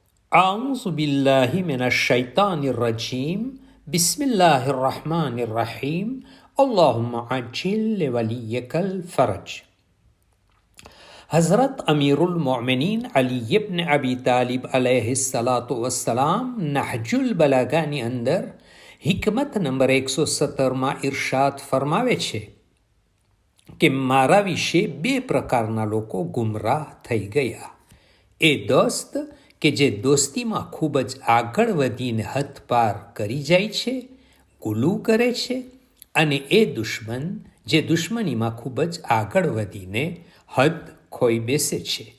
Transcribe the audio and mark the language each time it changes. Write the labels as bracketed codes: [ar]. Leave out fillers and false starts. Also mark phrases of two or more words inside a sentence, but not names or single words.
[ar] أعوذ بالله من الشيطان الرجيم بسم الله الرحمن الرحيم اللهم عجل لوليك الفرج. [gu] हज़रत अमीरुल मोमिनीन अली इब्न अबी तालिब [ar] عليه الصلاة والسلام [gu] નહજુલ બલાગાની અંદર હિકમત નંબર 117માં ઇરશાદ ફરમાવે છે કે મારા વિશે બે પ્રકારના લોકો ગુમરાહ થઈ ગયા. એ દોસ્ત કે જે દોસ્તીમાં ખૂબ જ આગળ વધીને હદ પાર કરી જાય છે, ગુલું કરે છે, અને એ દુશ્મન જે દુશ્મનીમાં ખૂબ જ આગળ વધીને હદ ખોઈ બેસે છે.